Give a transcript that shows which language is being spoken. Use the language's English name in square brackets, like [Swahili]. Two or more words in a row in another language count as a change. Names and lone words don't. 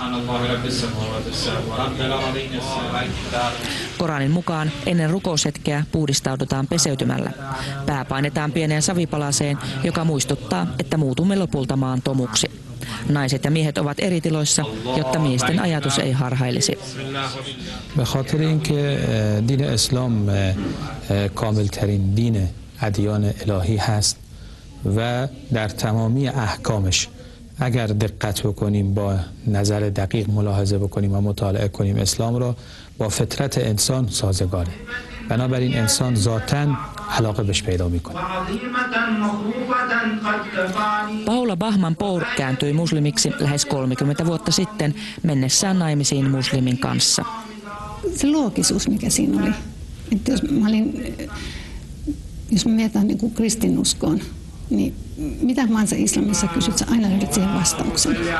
[Finnish] Koranin mukaan ennen rukoushetkeä puhdistaudutaan peseytymällä. Pää painetaan pieneen savipalaseen, joka muistuttaa, että muutumme lopulta maan tomuksi. Naiset ja miehet ovat eri tiloissa, jotta miesten ajatus ei harhailisi. [Persian] دین اسلام کاملترین دین ادیان الهی هست و در تمامی احکامش اگر دقت بکنیم با نظر دقیق ملاحظه بکنیم و مطالعه کنیم اسلام را با فطرت انسان سازگاره. بنابراین انسان ذاتاً علاقه بهش پیدا میکنه. [Finnish] Paula Bahman-Pour kääntyi muslimiksi lähes 30 vuotta sitten mennessään naimisiin muslimin kanssa. Se loogisuus, mikä siinä oli. Että jos mä mietän niin kuin kristinuskoon, niin mitä vaan sä islamissa kysyt, sä aina löydät siihen vastauksen.